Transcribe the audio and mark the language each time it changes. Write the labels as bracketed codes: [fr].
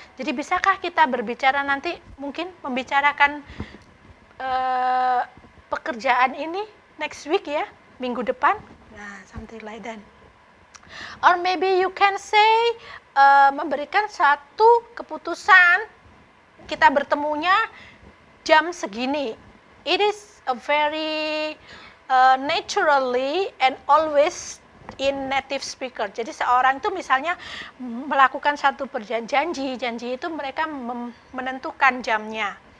[id] Jadi bisakah kita berbicara nanti, mungkin membicarakan pekerjaan ini [en] next week [id] ya, minggu depan? [en] Nah, something like that. Or maybe you can say, [id] memberikan satu keputusan, kita bertemunya jam segini. [en] It is a very naturally and always in native speaker. [id] Jadi seorang itu misalnya melakukan satu janji itu mereka menentukan jamnya.